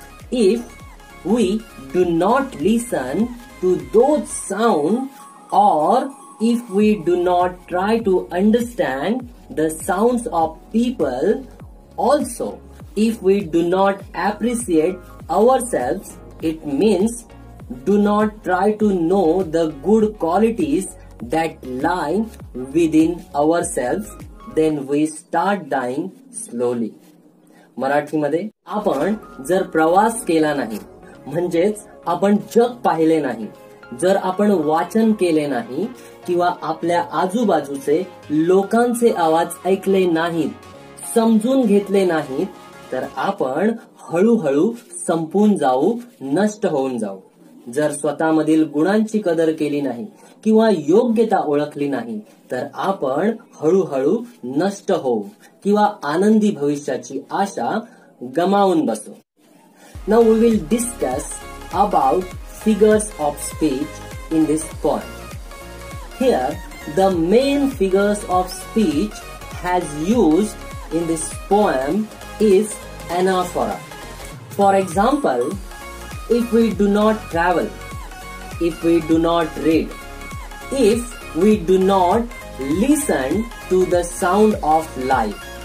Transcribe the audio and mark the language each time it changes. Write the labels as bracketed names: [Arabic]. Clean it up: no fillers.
[English] If we do not listen to those sounds, or if we do not try to understand the sounds of people, also if we do not appreciate ourselves, it means do not try to know the good qualities that lie within ourselves, then we start dying slowly. [Marathi] मराठीमध्ये आपण जर प्रवास केला नाही, म्हणजेच आपण जग पाहिले नाही, जर आपण वाचन केले नाही किंवा आपल्या आजूबाजूचे लोकांचे आवाज ऐकले नाहीत, समजून घेतले नाहीत, तर आपण हळूहळू संपून जाऊ, नष्ट होऊन जाऊ. जर स्वतःमधील गुणांची कदर केली नाही किंवा योग्यता ओळखली नाही, तर आपण हळूहळू नष्ट होऊ किंवा आनंदी भविष्याची आशा गमावून बसू. [English] Now we will discuss about figures of speech in this poem. Here, the main figures of speech has used in this poem is anaphora. For example, if we do not travel, if we do not read, if we do not listen to the sound of life.